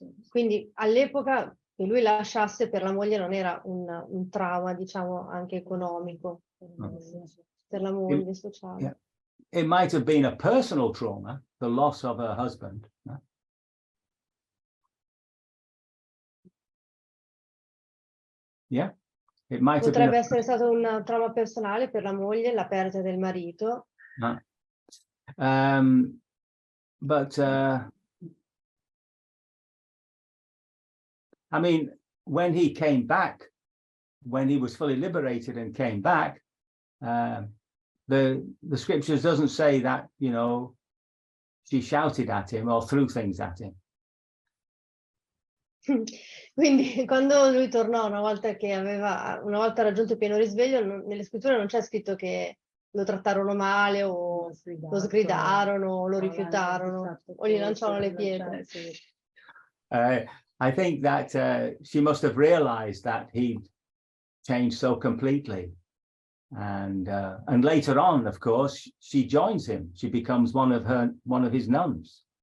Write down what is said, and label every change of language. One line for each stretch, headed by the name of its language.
Italian: Quindi all'epoca che lui lasciasse per la moglie non era un trauma, diciamo, anche economico, per la moglie, sociale.
English: Yeah. It might have been a personal trauma, the loss of her husband. Yeah. It might
Italian: Potrebbe essere stato un trauma personale per la moglie, la perdita del marito.
English: But I mean, when he came back, when he was fully liberated and came back, the scriptures doesn't say that, you know, she shouted at him or threw things at him.
Italian: Quindi quando lui tornò una volta raggiunto il pieno risveglio, nelle scritture non c'è scritto che lo trattarono male o lo sgridarono o lo rifiutarono o gli lanciavano le pietre.
English: I think that she must have realized that he'd changed so completely. And later on, of course, she joins him. She becomes one of his nuns.